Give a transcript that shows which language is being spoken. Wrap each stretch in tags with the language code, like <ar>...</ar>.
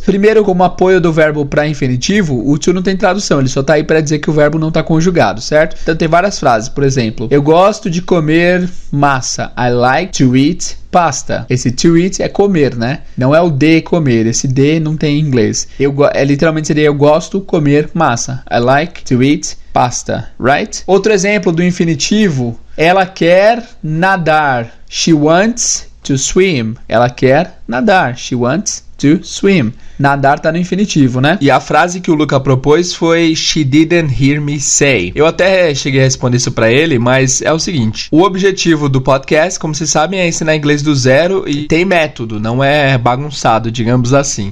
<pt>Primeiro, como apoio do verbo para infinitivo, o to não tem tradução. Ele só tá aí para dizer que o verbo não tá conjugado, certo? Então tem várias frases. Por exemplo, eu gosto de comer massa. I like to eat pasta. Esse to eat é comer, né? Não é o de comer. Esse de não tem em inglês. Literalmente seria eu gosto de comer massa.</pt> <en>I like to eat pasta, right?</en> <pt>Outro exemplo do infinitivo, ela quer nadar.</pt> <en>She wants to swim. Ela quer nadar.</en> <pt>She wants to swim. Nadar tá no infinitivo, né? E a frase que o Luca propôs foi She didn't hear me say. Eu até cheguei a responder isso pra ele, mas é o seguinte. O objetivo do podcast, como vocês sabem, é ensinar inglês do zero e tem método, não é bagunçado, digamos assim.</pt>